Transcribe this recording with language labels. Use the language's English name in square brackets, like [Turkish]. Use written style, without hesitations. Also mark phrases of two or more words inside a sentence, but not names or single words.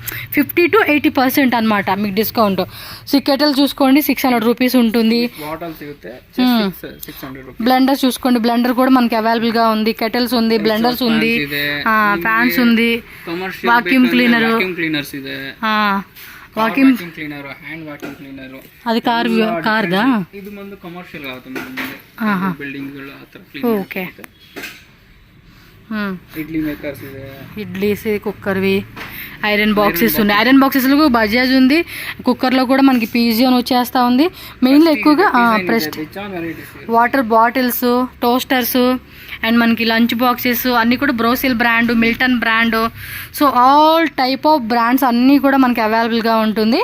[Telugu] 50 to 80% అనమాట మీకు డిస్కౌంట్. సో ఈ కెటిల్ చూసుకోండి 600 రూపీస్ ఉంటుంది. బ్లెండర్ చూసుకోండి, బ్లెండర్ కూడా మనకి అవైలబుల్ గా ఉంది. కెటిల్స్ ఉంది, బ్లెండర్స్ ఉంది, ఫ్యాన్స్ ఉంది, [English] vacuum cleaner, [Telugu] వాక్యూమ్ [English] cleaner, hand vacuum ಕ್ಲೀನರ್. [Telugu] అది కార్దా? [Kannada] ಇದು ಒಂದು ಕಮರ್ಷಿಯಲ್ ಆಗುತ್ತೆ ಬಿಲ್ಡಿಂಗ್ ಗಳು ಆತರ. [Telugu] ఓకే, ఇడ్లీ మేకర్స్ ಇದೆ, ఇడ్లీస్, కుక్కర్వి, [English] iron boxes [Telugu] ఉన్నాయి. [English] iron boxes [Telugu] బజాజ్ ఉంది. కుక్కర్లో కూడా మనకి పీజియోన్ వచ్చేస్తూ ఉంది. మెయిన్లో ఎక్కువగా [English] water bottles, toasters and [Telugu] మనకి [English] lunch boxes [Telugu] అన్నీ కూడా బ్రోసిల్ బ్రాండ్, మిల్టన్ బ్రాండ్, [English] so all type of brands [Telugu] అన్నీ కూడా మనకి అవైలబుల్గా ఉంటుంది.